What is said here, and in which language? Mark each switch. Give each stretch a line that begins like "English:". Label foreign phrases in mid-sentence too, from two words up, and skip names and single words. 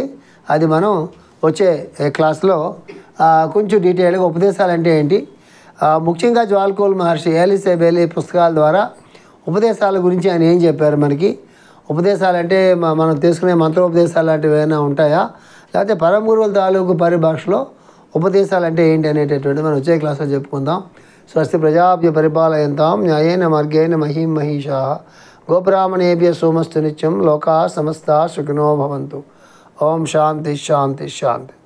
Telugu: అది మనం వచ్చే క్లాస్లో కొంచెం డీటెయిల్గా ఉపదేశాలు అంటే ఏంటి, ముఖ్యంగా జ్వాల్కోల్ మహర్షి ఏలిస్ బేలీ పుస్తకాల ద్వారా ఉపదేశాల గురించి ఆయన ఏం చెప్పారు మనకి, ఉపదేశాలు అంటే మనం తీసుకునే మంత్రోపదేశాలు లాంటివి ఏమైనా ఉంటాయా, లేకపోతే పరమ గురువుల తాలూకు పరిభాషలో ఉపదేశాలు అంటే ఏంటి అనేటటువంటి మనం వచ్చే క్లాస్లో చెప్పుకుందాం.
Sanskrit: స్వస్తి ప్రజాభ్య పరిపాలయంతాం న్యాయేన మార్గేణ మహిం మహిషా గోబ్రాహ్మణేభ్య సోమస్తు నిత్యం లోకా సమస్తా సుఖినో భవంతు. ఓం శాంతి శాంతి శాంతి.